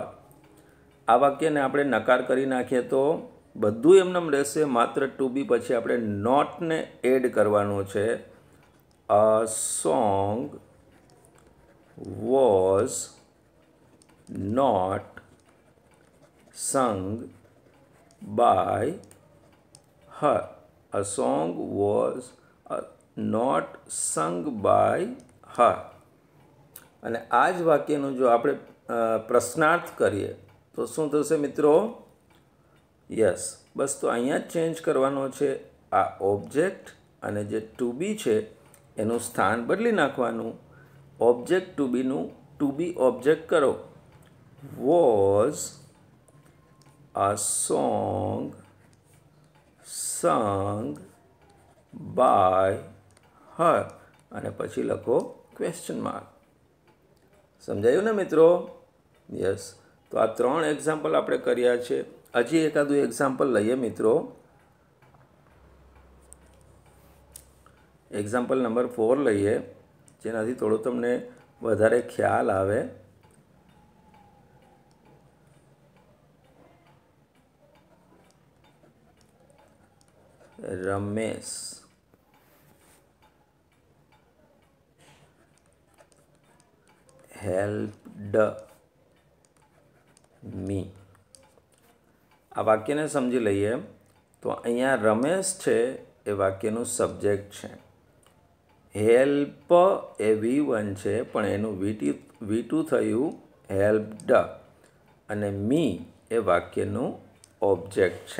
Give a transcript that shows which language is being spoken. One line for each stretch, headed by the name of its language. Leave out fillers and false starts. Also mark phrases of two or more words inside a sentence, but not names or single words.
Gujarati: આ વાક્યને આપણે નકાર કરી નાખીએ તો બધું એમનેમ રહેશે, માત્ર
English: to be
Gujarati: પછી આપણે નોટને એડ કરવાનું છે.
English: A song was not sung by her. A song was not sung by her.
Gujarati: અને આ જ વાક્યનું જો આપણે પ્રશ્નાર્થ કરીએ તો શું થશે મિત્રો? યસ, બસ તો અહીંયા જ ચેન્જ કરવાનો છે. આ ઓબ્જેક્ટ અને જે
English: to be
Gujarati: છે એનું સ્થાન બદલી નાખવાનું.
English: object to be to be object
Gujarati: કરો.
English: વોઝ a song sung by her
Gujarati: અને પછી લખો
English: question mark.
Gujarati: સમજાયું ને મિત્રો? યસ. તો આ 3 એક્ઝામ્પલ આપણે કર્યા છે. હજી એકાદું એક્ઝામ્પલ લઈએ મિત્રો.
English: example number
Gujarati: 4 લઈએ, જેનાથી થોડું તમને વધારે ખ્યાલ આવે.
English: રમેશ helped me.
Gujarati: આ વાક્યને સમજી લઈએ તો અહીંયા રમેશ છે એ વાક્યનું સબ્જેક્ટ છે. હેલ્પ એ V1 છે પણ એનું V2 થયું હેલ્પ્ડ, અને મી એ વાક્યનું ઓબ્જેક્ટ છે.